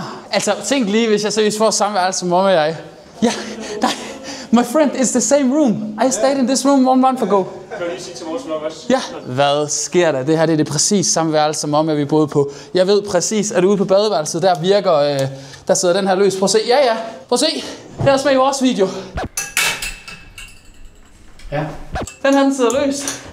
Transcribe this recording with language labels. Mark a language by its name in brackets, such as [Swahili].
[Danish] Altså tænk lige, hvis jeg seriøst får samme værelse som Mommy og jeg. Ja, nej. [English] My friend is the same room. I stayed in this room 1 month ago. [Danish] Kan du lige sige til vores vlog også? Ja. Hvad sker der? Det her det er det præcis samme værelse, som Mommy og vi boede på. Jeg ved præcis, at ude på badeværelset, der virker, der sidder den her løs. Prøv at se. Ja. Prøv at se. Her er med i vores video. Ja. Den her, den sidder løs.